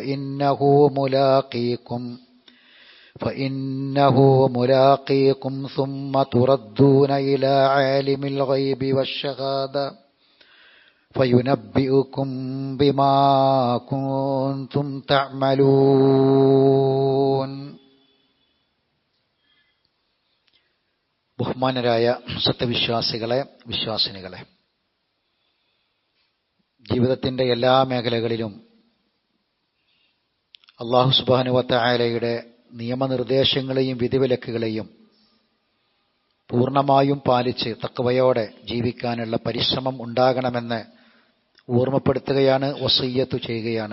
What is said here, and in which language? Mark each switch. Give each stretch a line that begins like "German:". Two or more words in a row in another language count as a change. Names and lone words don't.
Arabic: فإنه ملاقيكم ثم تردون إلى عالم الغيب والشهادة فينبئكم بما كنتم تعملون.
Malayalam: ബഹുമാനരായ സത്യവിശ്വാസികളെ, വിശ്വാസിനികളെ, ജീവിതത്തിൻ്റെ എല്ലാ മേഖലകളിലും
Arabic: الله سبحانه وتعالى
Malayalam: നിയമനിർദ്ദേശങ്ങളെയും വിധിവിലക്കുകളെയും പൂർണ്ണമായും പാലിച്ച് തഖ്വയോടെ ജീവിക്കാനുള്ള പരിശ്രമം ഉണ്ടാകണമെന്ന് ഓർമ്മപ്പെടുത്തുകയാണ്, വസിയ്യത്ത് ചെയ്യുകയാണ്.